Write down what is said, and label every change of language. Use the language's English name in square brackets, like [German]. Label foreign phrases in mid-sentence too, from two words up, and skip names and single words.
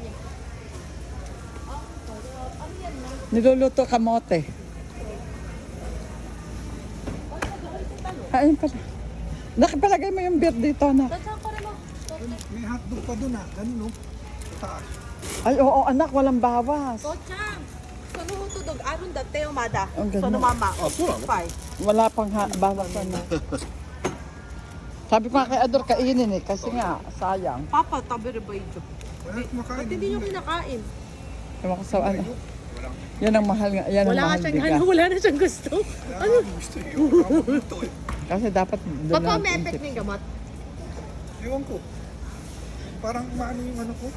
[Filipino] Niluluto kamote. Ayun pala. Nakipalagay mo yung beer dito, anak. May hotdog pa dun ah. Ganun no? Sa taas. Ay, oo, anak, walang bawas. Tochang, [Japanese] そのホットドッグあるんだってよまだ [Filipino] Ang ganda. [Japanese] そのまんまあ、そうなの？はい [Filipino] Wala pang bawas na. Sabi ko nga kay Ador, kainin eh, kasi nga, sayang. [Japanese] パパ食べればいいじゃん [Filipino] Wala kumakain. Hindi nyo kinakain Ewan ko sa ano. Yan ang mahal nga, yan ang Wala mahal nga siyang bigas. ano, wala na siyang gusto. Ano? Gusto nyo. Luto eh. Kasi dapat doon Papa, may natin effect tip. ng gamot. Ewan ko. Parang maano yung ano ko.